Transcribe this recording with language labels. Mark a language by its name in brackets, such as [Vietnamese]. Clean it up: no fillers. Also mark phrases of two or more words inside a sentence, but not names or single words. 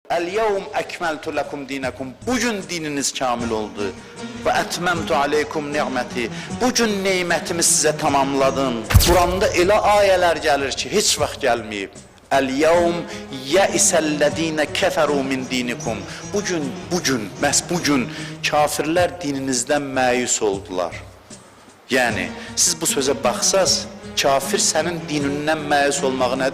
[Arabic] اليوم أكملت لكم دينكم. [Turkish] Bugün dininiz kamil oldu. [Arabic] وأتممت عليكم نعمتي. [Turkish] Bugün nimetimi size tamamladım. [Azerbaijani] Kur'an'da elə ayələr gəlir ki, heç vaxt gəlməyib. [Arabic] اليوم يئس الذين كفروا من دينكم. [Azerbaijani] Məhz bugün kafirlər dininizdən məyus oldular. Yəni, siz bu sözə baxsaz, kafir sənin dinindən məyus olmağı nədir?